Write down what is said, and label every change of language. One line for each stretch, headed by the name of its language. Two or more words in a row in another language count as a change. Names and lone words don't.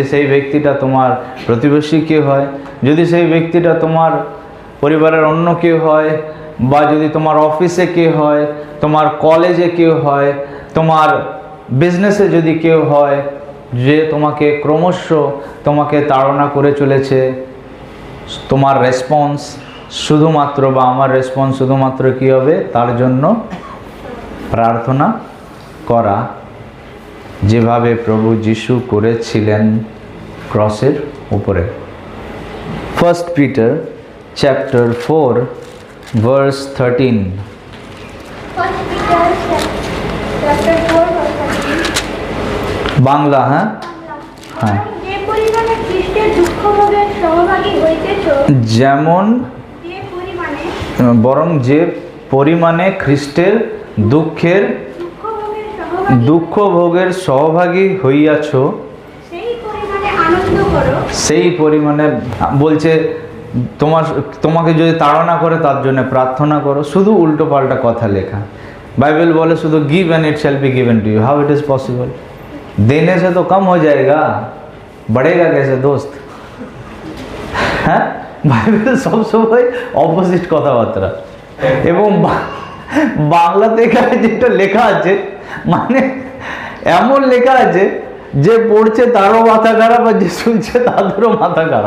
Bangla: সেই ব্যক্তিটা তোমার প্রতিবেশী কেউ হয়, যদি সেই ব্যক্তিটা তোমার পরিবারের অন্য কেউ হয়, বা যদি তোমার অফিসে কেউ হয়, তোমার কলেজে কেউ হয়, তোমার বিজনেসে যদি কেউ হয়, যে তোমাকে ক্রমশ তোমাকে তাড়না করে চলেছে, তোমার রেসপন্স শুধুমাত্র, বা আমার রেসপন্স শুধুমাত্র কী হবে? তার জন্য প্রার্থনা করা, যেভাবে প্রভু যিশু করেছিলেন ক্রসের উপরে।
English: 1 Peter chapter 4 verse 13। 1 Peter chapter 4 verse 13।
Bangla: বাংলা, হ্যাঁ হ্যাঁ। যে পরিমাণে খ্রিস্টের দুঃখ ভোগের সহভাগী হইতেছ, যেমন যে পরিমাণে বরং যে পরিমাণে খ্রিস্টের দুঃখ ভোগের সহভাগী হইয়াছ, সেই পরিমাণে আনন্দ করো। সেই পরিমাণে বলছে তোমাকে যদি তাড়না করে তার জন্য প্রার্থনা করো। শুধু উল্টো পাল্টা কথা লেখা।
Hindi: बाइबल बोले
English: should give and it shall be given to you. How it is possible?
Hindi: देने से तो कम हो जाएगा, बढ़ेगा कैसे दोस्त?
Bangla: হ্যাঁ, বাইবেল সবসময় অপোজিট কথাবার্তা। এবং বাংলাতে এখানে যেটা লেখা আছে, মানে এমন লেখা আছে যে পড়ছে তারও মাথা খারাপ, আর যে শুনছে তাদেরও মাথা খারাপ।